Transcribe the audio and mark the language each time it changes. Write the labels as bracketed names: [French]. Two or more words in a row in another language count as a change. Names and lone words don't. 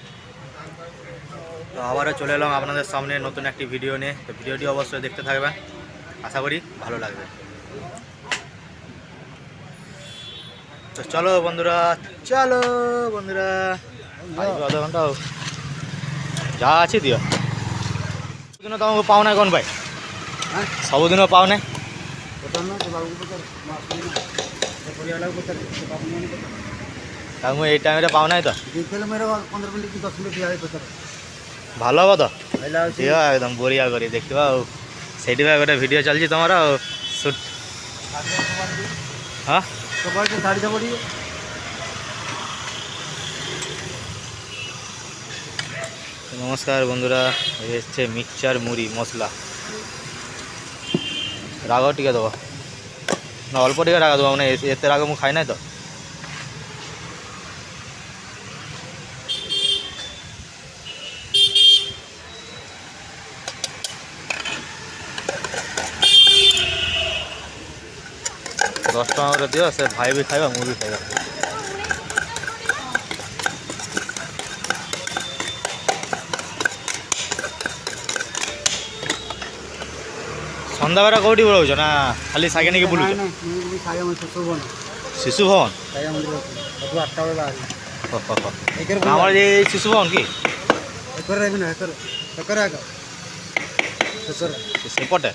[Bangla] তো আবারও চলে এলাম আপনাদের সামনে নতুন একটি ভিডিও নিয়ে। তো ভিডিওটি অবশ্যই দেখতে থাকবেন, আশা করি ভালো লাগবে। তো চলো বন্ধুরা, আধ ঘন্টা যা আছে দিও। [Odia] ସବୁଦିନ ତମକୁ ପାଉ ନାହିଁ କ'ଣ ପାଇଁ? ସବୁଦିନ ପାଉ ନାହିଁ। ମୁଁ ଏଇ ଟାଇମ୍ରେ ପାଉ ନାହିଁ ତ। ଭଲ ହବ ତ, ଦିଅ ଏକଦମ ବଢ଼ିଆ କରି ଦେଖିବା। ଆଉ ସେଇଥିପାଇଁ ଗୋଟେ ଭିଡ଼ିଓ ଚାଲିଛି ତୁମର ଆଉ ସୁଟ୍। [Bangla] ହଁ নমস্কার বন্ধুরা, এই হচ্ছে মিক্সচার মুড়ি মশলা। রাগ টিকে দেবো না, অল্প টিকে রাগ দেবো, মানে এতে রাগ ମୁଁ খাই নাই তো। দশ টাকা করে দিও, সে ভাই [Odia] ବି ଖାଇବା ମୁଁ ବି ଖାଇବା। ସନ୍ଧ୍ୟାବେଳେ କେଉଁଠି ରହୁଛ ନା ଖାଲି ସାଇକେଲ ନେଇକି ବୁଲୁଛ? ଶିଶୁ ଭବନ। ଆମର ଏ ଶିଶୁ ଭବନ କି ସେପଟେ?